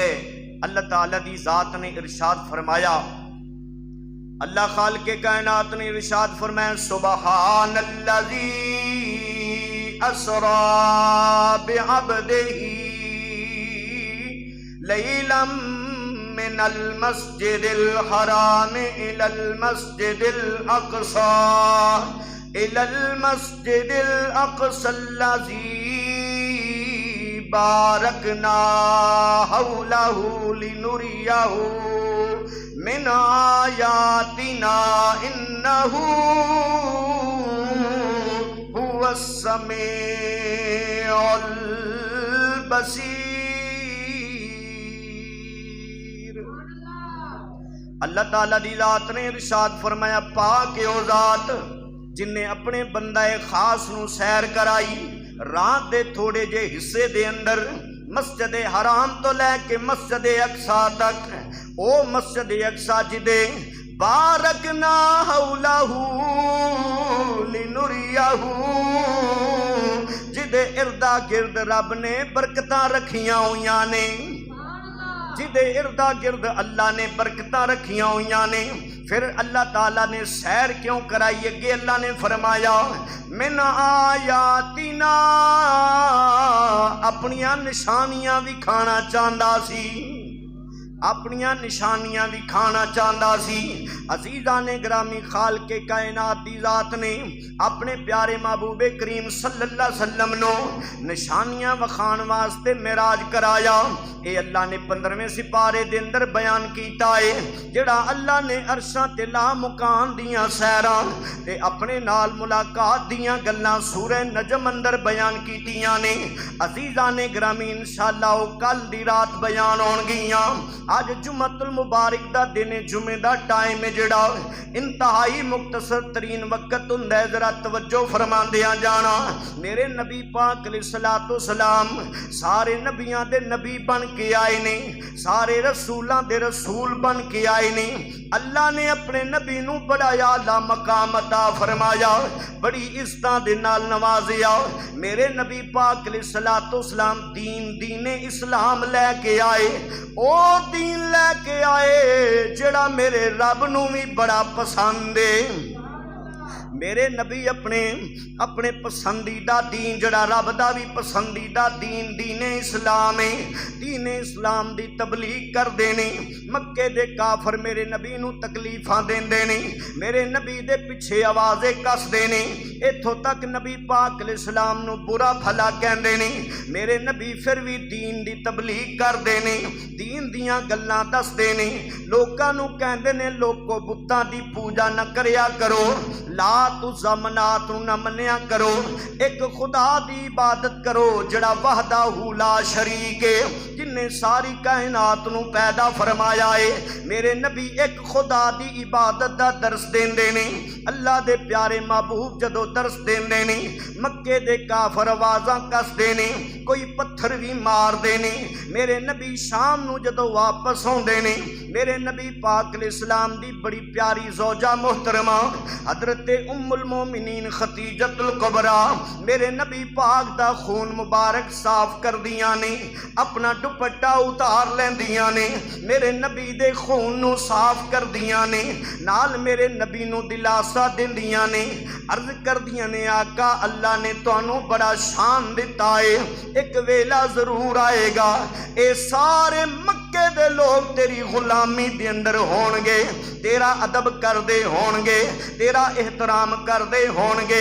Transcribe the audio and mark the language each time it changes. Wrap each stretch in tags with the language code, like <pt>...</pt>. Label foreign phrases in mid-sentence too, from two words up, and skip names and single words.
<pa>اللہ تعالیٰ دی ذات نے ارشاد فرمایا، اللہ خالق کائنات نے ارشاد فرمایا،</pa> <ar>سبحان الذی اسری بعبدہ لیلا من المسجد الحرام الى المسجد الاقصى الذي بارکنا حولہ لنریہ من آیاتنا انہ هو السمیع البصیر۔</ar> <pa>اللہ تعالیٰ دی ذات نے ارشاد فرمایا، پاک او ذات جن نے اپنے بندہ خاص نو سیر کرائی رات دے تھوڑے جے حصے دے اندر، مسجد حرام تو لے کے مسجد اقصیٰ تک، او مسجد اقصیٰ جدے</pa> <ar>بارکنا حولہ</ar> <pa>لنریہ، جدے اردا گرد رب نے برکتاں رکھیاں ہویاں نے، جدے اردا گرد اللہ نے برکتاں رکھیاں ہویاں نے۔ پھر اللہ تعالیٰ نے سیر کیوں کرائی؟ اگے اللہ نے فرمایا،</pa> <ar>من آیاتنا،</ar> <pa>اپنیاں نشانیاں بھی کھانا چاہندا سی، اپنیاں نشانیاں بھی کھانا چاہندا سی۔ عزیزان گرامی، خالق کائنات دی ذات نے اپنے پیارے محبوب کریم</pa> <ar>صلی اللہ علیہ وسلم</ar> <pa>نو نشانیاں وکھان واسطے معراج کرایا۔ اے اللہ نے 15ویں سپارے دے اندر بیان کیتا ہے، جڑا اللہ نے عرشاں تے لا مکان دیاں سیراں تے اپنے نال ملاقات دیاں گلاں سورہ نجم اندر بیان کیتیاں نے۔ عزیزان گرامی، انشاءاللہ او کل دی رات بیان ہون گیاں۔ آج</pa> <ar>جمعۃ المبارک</ar> <pa>دا دن، جمعے دا ٹائم جڑا انتہائی مختصر ترین وقت ہوندا ہے، ذرا توجہ فرماندیاں جانا۔ میرے نبی پاک</pa> <ar>علیہ الصلوۃ والسلام</ar> <pa>سارے نبیاں دے نبی بن کے آئے نے، سارے رسولاں دے رسول بن کے آئے نے۔ اللہ نے اپنے نبی نو بڑا اعلیٰ مقام عطا فرمایا، بڑی عزتاں دے نال نوازیا۔ میرے نبی پاک</pa> <ar>علیہ الصلوۃ والسلام</ar> <pa>دین اسلام لے کے آئے، او دین لے کے آئے جڑا میرے رب نو بھی بڑا پسند ہے، میرے نبی اپنے پسندیدہ دین جڑا رب دا بھی پسندیدہ دین اسلام ہے، دین اسلام دی تبلیغ کر دینے۔ مکے دے کافر میرے نبی نو تکلیفاں دیندے نے، میرے نبی دے پیچھے آوازیں کس دینے، اتھوں تک نبی پاک</pa> <ar>علیہ السلام</ar> <pa>نو برا بھلا کہندے نے۔ میرے نبی پھر بھی دین دی تبلیغ کر دینے، دین دیاں گلاں دس دینے، لوکاں نو کہندے نے لوکو بتاں دی پوجا نہ کریا کرو، لات عزا منات نو نہ منیا کرو، ایک خدا دی عبادت کرو جڑا</pa> <ar>وحدہ لا شریک</ar> <pa>ہے، جن نے ساری کائنات نو پیدا فرمایا ہے۔ میرے نبی ایک خدا دی عبادت دا درس دیندے نے۔ اللہ دے پیارے محبوب جدو درس دیندے نے، مکے دے کافر آوازاں کس دینے، کوئی پتھر بھی مار دینے۔ میرے نبی شام نو جدو واپس ہوندے نے، میرے نبی پاک</pa> <ar>علیہ السلام</ar> <pa>دی بڑی پیاری زوجہ محترمہ حضرت ام المومنین خدیجۃ الکبریٰ میرے نبی پاک دا خون مبارک صاف کر دیاں نے، اپنا دوپٹہ اتار لیندیاں نے، میرے نبی دے خون نو صاف کر دیاں نے، نال میرے نبی نو دلاسا دیندیاں نے، عرض کر دیاں نے آقا اللہ نے تانوں بڑا شان دیتا ہے، ایک ویلا ضرور آئے گا اے سارے مکے دے لوگ تیری غلامی دے اندر ہون گے، تیرا ادب کر دے ہون گے، تیرا احترام کر دے ہون گے۔</pa>